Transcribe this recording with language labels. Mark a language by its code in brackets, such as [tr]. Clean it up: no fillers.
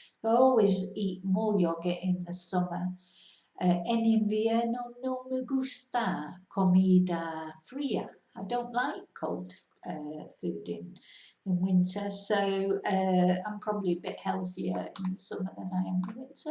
[en] I always eat more yogurt in the summer. [es] En invierno no me gusta comida fría. [en] I don't like cold food in winter, so I'm probably a bit healthier in the summer than I am in the winter.